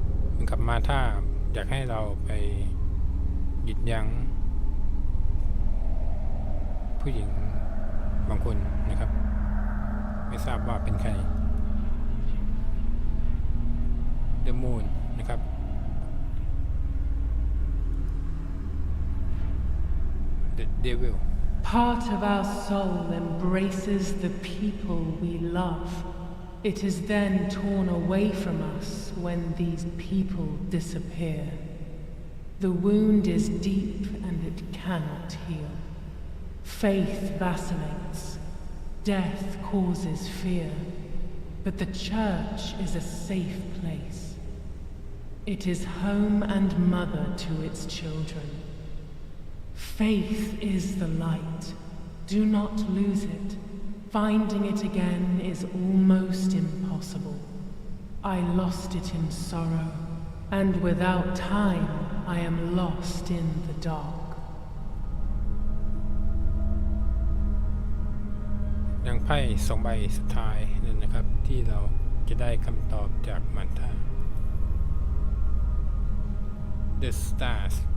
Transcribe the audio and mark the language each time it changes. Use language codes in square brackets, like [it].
[th] เหมือนกับมาถ้าอยากให้เราไปหยุดยั้งผู้หญิงบางคนนะครับไม่ทราบว่าเป็นใคร The Moon นะครับ The Devil [en] Part of our soul embraces the people we love. It is then torn away from us when these people disappear. The wound is deep and it cannot heal. Faith vacillates. Death causes fear. but the church is a safe place. It is home and mother to its children. Faith is the light. Do not lose it. Finding it again is almost impossible. I lost it in sorrow, and without time, I am lost in the dark. [th] ยังไพ่2 ใบสุดท้ายนั่นนะครับที่เราจะได้คำตอบจากมันทา The Stars